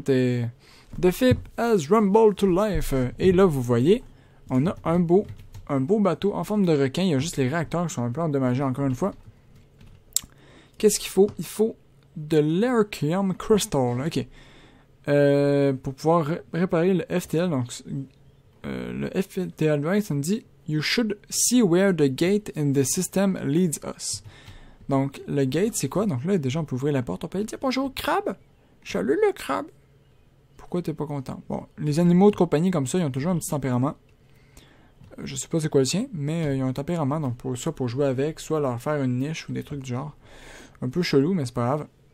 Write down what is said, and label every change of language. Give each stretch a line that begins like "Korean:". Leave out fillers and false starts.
English: The ship has rumbled to life.
French: Et là, vous voyez, on a un beau bateau en forme de requin. Il y a juste les réacteurs qui sont un peu endommagés encore une fois. Qu'est-ce qu'il faut? Il faut de l'Archeum Crystal. Ok. Pour pouvoir réparer le FTL. Donc, le FTL drive, ça me dit
English: You should see where the gate in the system leads us.
French: Donc, le gate, c'est quoi? Donc là, déjà, on peut ouvrir la porte. On peut dire bonjour, crabe. Salut le crabe. Pourquoi t'es pas content? Bon, les animaux de compagnie comme ça, ils ont toujours un petit tempérament. Je sais pas c'est quoi le sien, mais ils ont un tempérament. Donc, soit pour jouer avec, soit leur faire une niche ou des trucs du genre. Un peu chelou, mais c'est pas grave.